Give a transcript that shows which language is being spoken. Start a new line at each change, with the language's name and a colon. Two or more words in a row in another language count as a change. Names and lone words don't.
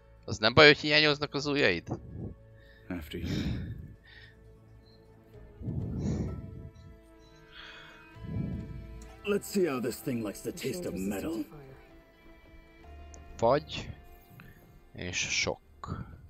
Hungarian: Az nem baj, hogy hiányoznak az ujjaid?
English: After you. Let's see how this thing likes the taste of metal.
Hungarian: Fagy és sok.